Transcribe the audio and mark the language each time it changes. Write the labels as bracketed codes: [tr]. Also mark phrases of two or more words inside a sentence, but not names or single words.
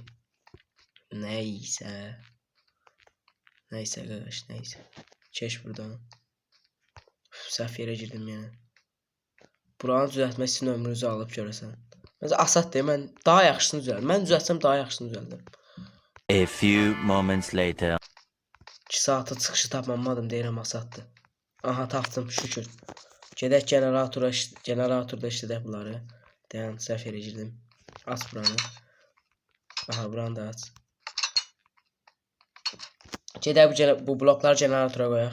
[az] Nəysə. Nəysə qardaş, nəysə. Keş buradan. Səhv yerə girdim yəni. Buranı düzəltmək sizin ömrünüzü alıb görəsən. Məncə asad deyil, mən daha yaxşısını düzəldim. Mən düzəltsəm daha yaxşısını düzəldim. [en] A few moments later. [az] 2 saata çıxışı tapmamadım deyirəm asaddır. Aha tapdım şükür. Gedək generatorda işlədək bunları. Dayan, səhv yerə girdim. Aç buranı. Aha buranı da aç. Gedək bu blokları generatora qoyaq.